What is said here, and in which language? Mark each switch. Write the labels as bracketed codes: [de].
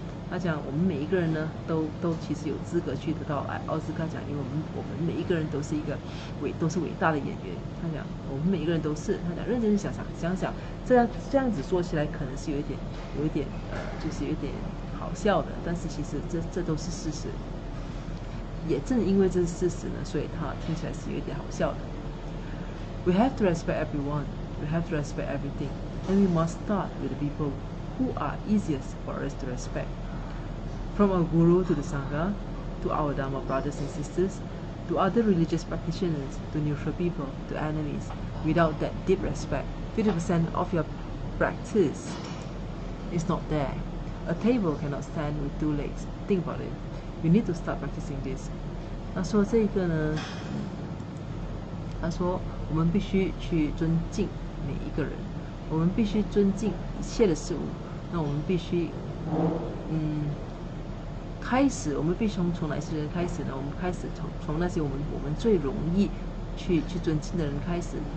[zh] 他讲，我们每一个人呢，都其实有资格去得到奥斯卡奖，因为我们每一个人都是伟大的演员。他讲，我们每一个人都是。他讲，认真想想，这样子说起来，可能是有一点就是有点好笑的，但是其实这都是事实。也正因为这是事实呢，所以它听起来是有一点好笑的。 [en] We have to respect everyone. We have to respect everything, and we must start with the people who are easiest for us to respect. From our guru to the sangha, to our dharma brothers and sisters, to other religious practitioners, to neutral people, to enemies. Without that deep respect, 50% of your practice is not there. A table cannot stand with 2 legs. Think about it. You need to start practicing this. [zh] 他说这个呢，他说我们必须去尊敬每一个人，我们必须尊敬一切的事物。那我们必须，开始，我们必须从哪些人开始呢？我们开始从那些我们最容易去尊敬的人开始。